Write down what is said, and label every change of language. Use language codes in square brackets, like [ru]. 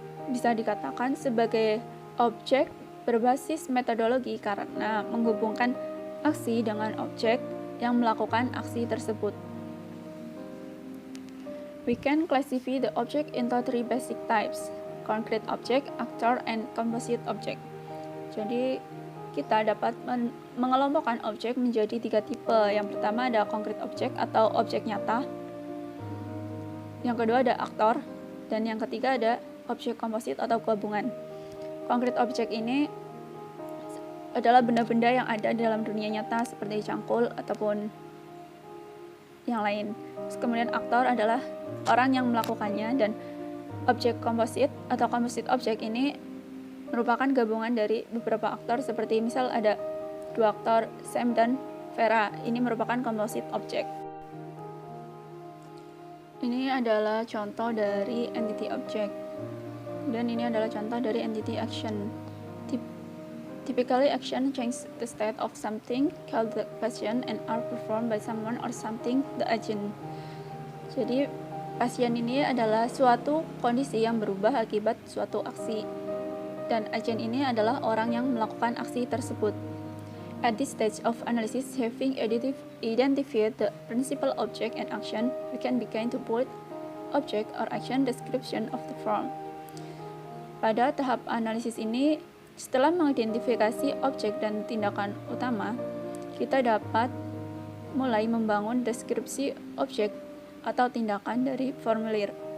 [id] Bisa dikatakan sebagai objek berbasis metodologi karena menghubungkan aksi dengan objek yang melakukan aksi tersebut. [en] We can classify the object into three basic types: concrete object, actor, and composite object. [id] Jadi kita dapat mengelompokkan objek menjadi 3 tipe. Yang pertama ada concrete object atau objek nyata. Yang kedua ada aktor, dan yang ketiga ada objek komposit atau gabungan. Concrete object ini adalah benda-benda yang ada di dalam dunia nyata seperti cangkul ataupun yang lain. Kemudian aktor adalah orang yang melakukannya, dan objek komposit atau composite object ini merupakan gabungan dari beberapa aktor, seperti misal ada 2 aktor, Sam dan Vera. Ini merupakan composite object. Ini adalah contoh dari entity object, dan ini adalah contoh dari entity action. [en] Typically, action changes the state of something called the patient and are performed by someone or something, the agent. [id] Jadi, pasien ini adalah suatu kondisi yang berubah akibat suatu aksi, dan agent ini adalah orang yang melakukan aksi tersebut. [en] At this stage of analysis, having identified the principal object and action, we can begin to put object or action description of the form. [id] Pada tahap analisis ini, setelah mengidentifikasi objek dan tindakan utama, kita dapat mulai membangun deskripsi objek atau tindakan dari formulir.